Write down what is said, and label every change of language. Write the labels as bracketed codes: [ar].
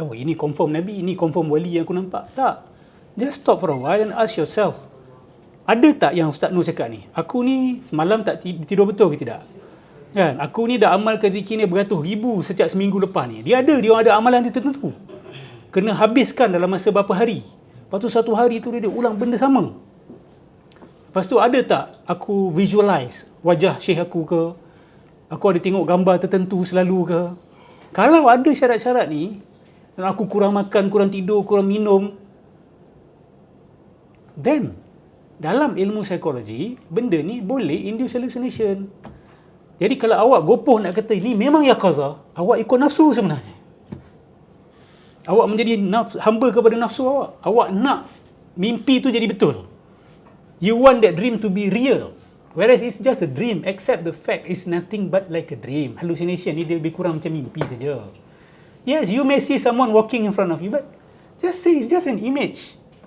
[ms] Oh, ini confirm Nabi, ini confirm wali yang aku nampak. Tak. [en] Just stop for a while and ask yourself. [ms] Ada tak yang Ustaz Nur cakap ni? Aku ni malam tak tidur betul ke tidak? Kan? Aku ni dah amalkan zikir ni beratus ribu sejak seminggu lepas ni. Dia ada amalan dia tertentu. Kena habiskan dalam masa berapa hari. Lepas tu satu hari tu dia ulang benda sama. Lepas tu ada tak aku visualize wajah syekh aku ke? Aku ada tengok gambar tertentu selalu ke? Kalau ada syarat-syarat ni, dan aku kurang makan, kurang tidur, kurang minum, then dalam ilmu psikologi, benda ni boleh induce hallucination. Jadi kalau awak gopoh nak kata ini memang yaqaza, awak ikut nafsu sebenarnya. Awak menjadi hamba kepada nafsu awak. Awak nak mimpi tu jadi betul. [en] You want that dream to be real. Whereas it's just a dream, except the fact it's nothing but like a dream. [ms] Hallucination ni dia lebih kurang macam mimpi saja. [en] Yes, you may see someone walking in front of you, but just say it's just an image.